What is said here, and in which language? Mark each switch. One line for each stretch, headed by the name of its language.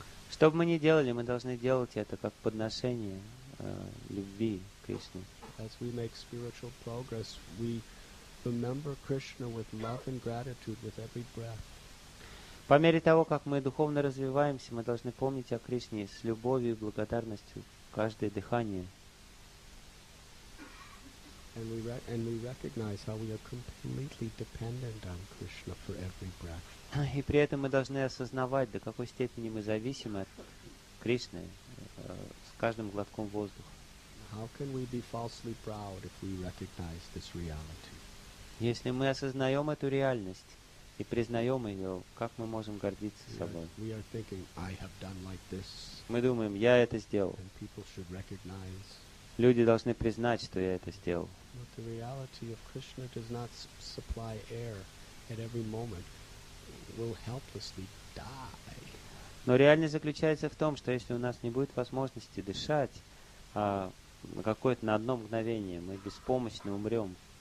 Russian: Что бы мы ни делали, мы должны делать это как подношение любви к Кришне.
English: As we make spiritual progress, we remember Krishna with love and gratitude with every breath.
Russian: По мере того, как мы духовно развиваемся, мы должны помнить о Кришне с любовью и благодарностью каждое дыхание.
English: And we recognize how we are completely dependent on Krishna for every breath.
Russian: И при этом мы должны осознавать, до какой степени мы зависимы от Кришны с каждым глотком воздуха.
English: How can we be falsely proud if we recognize this reality?
Russian: Если мы осознаем эту реальность и признаем ее, как мы можем гордиться собой?
English: We are thinking, I have done like this.
Russian: Мы думаем, я это сделал.
English: And people should recognize.
Russian: Люди должны признать, что я это сделал.
English: But the reality of Krishna does not supply air at every moment. We'll helplessly die.
Russian: Но реальность заключается в том, что если у нас не будет возможности дышать, на одно мгновение мы беспомощно умрем.